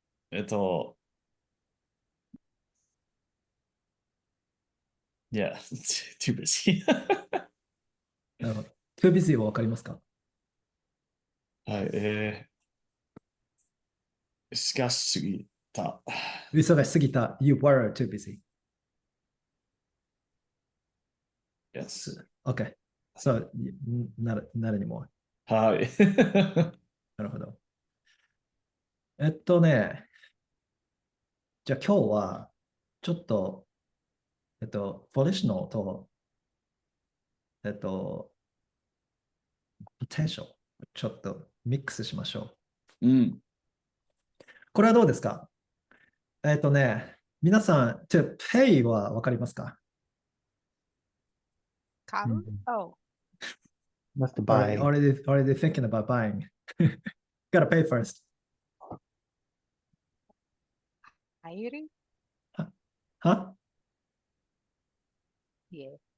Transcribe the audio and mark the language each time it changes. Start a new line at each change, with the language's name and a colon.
English: えっと、yeah, too busy.
Japanese: なるほど。
English: too busy
Japanese: はわかりますか？はい。しかしすぎた。忙しすぎた。
English: You were too busy. Yes. Okay. So, not anymore.
Japanese: はい。なるほど。じゃあ今日は、ちょっと、Volitional と、えっと、potential ちょっとミックスしましょう。うん。これはどうですか？皆さん、pay はわかりますか？買う Mhm.
English: ?Oh, That's the already, buy. already, already thinking about buying. Gotta pay first.
Japanese: 入るは
English: Yeah.